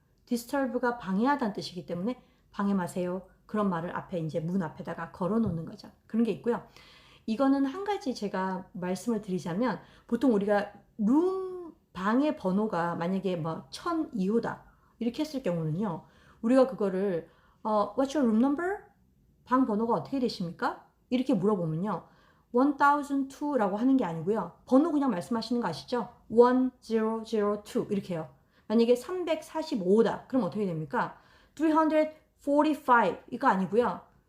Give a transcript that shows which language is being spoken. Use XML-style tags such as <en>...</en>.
<ko>Disturb가 방해하다는 뜻이기 때문에 방해 마세요. 그런 말을 앞에 이제 문 앞에다가 걸어 놓는 거죠. 그런 게 있고요. 이거는 한 가지 제가 말씀을 드리자면 보통 우리가 룸 방의 번호가 만약에 뭐 1002호다 이렇게 했을 경우는요. 우리가 그거를</ko> <en>What's your room number?</en> <ko>방 번호가 어떻게 되십니까? 이렇게 물어보면요. 1002라고 하는 게 아니고요. 번호 그냥 말씀하시는 거 아시죠? 1002 이렇게 해요. 만약에 345다. 그럼 어떻게 됩니까? 345 이거 아니고요.</ko>